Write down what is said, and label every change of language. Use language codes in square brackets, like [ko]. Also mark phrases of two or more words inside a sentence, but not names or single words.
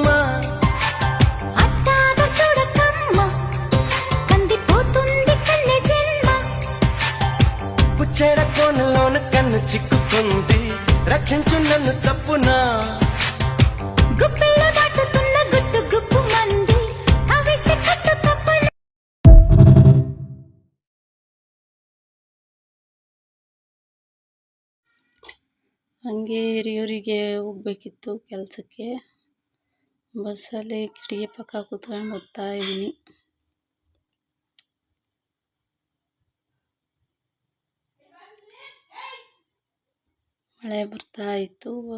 [te] అట్టాగ చూడకమ్మ కందిపోతుంది కన్నె జన్మ. పుచ్చేడ కోనలోన కన్ను చిక్కుకుంది, రక్షించు నన్ను చప్పున. గుప్పిలో దాటుతున్న గుట్టు గుప్పు మంది కవిస్తే కట్టు తప్పున. [kn] ಹಂಗೆ ಹಿರಿಯೂರಿಗೆ ಹೋಗ್ಬೇಕಿತ್ತು ಕೆಲಸಕ್ಕೆ. ಬಸ್ಸಲ್ಲಿ ಕಿಟಕಿ ಪಕ್ಕ ಕೂತ್ಕೊಂಡು ಹೋಗ್ತಾ ಇದ್ದೀನಿ. ಮಳೆ ಬರ್ತಾ ಇತ್ತು.